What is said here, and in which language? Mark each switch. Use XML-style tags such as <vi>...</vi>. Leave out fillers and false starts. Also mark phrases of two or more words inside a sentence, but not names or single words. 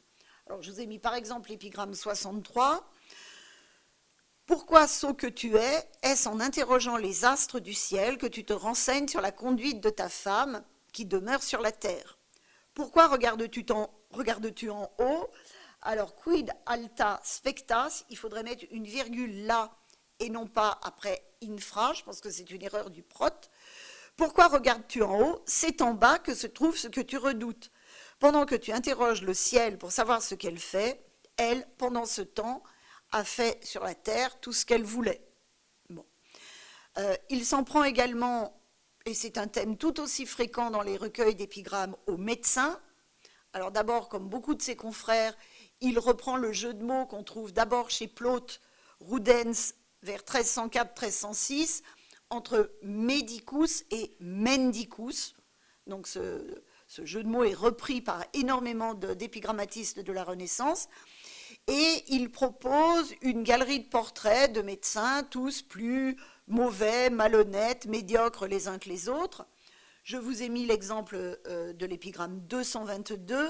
<fr>Alors, je vous ai mis par exemple l'épigramme 63. Pourquoi sot que tu es, est-ce en interrogeant les astres du ciel que tu te renseignes sur la conduite de ta femme qui demeure sur la terre? Pourquoi regardes-tu en haut? Alors,</fr> <la>quid alta spectas,</la> <fr>il faudrait mettre une virgule là et non pas après infra, je pense que c'est une erreur du prote. Pourquoi regardes-tu en haut? C'est en bas que se trouve ce que tu redoutes. Pendant que tu interroges le ciel pour savoir ce qu'elle fait, elle, pendant ce temps, a fait sur la terre tout ce qu'elle voulait. Bon. Il s'en prend également, et c'est un thème tout aussi fréquent dans les recueils d'épigrammes, aux médecins. Alors d'abord, comme beaucoup de ses confrères, il reprend le jeu de mots qu'on trouve d'abord chez Plaute, Rudens, vers 1304-1306, entre</fr> <la>medicus et mendicus.</la> <fr>Donc ce jeu de mots est repris par énormément d'épigrammatistes de la Renaissance. et il propose une galerie de portraits de médecins, tous plus mauvais, malhonnêtes, médiocres les uns que les autres. Je vous ai mis l'exemple de l'épigramme 222.</fr>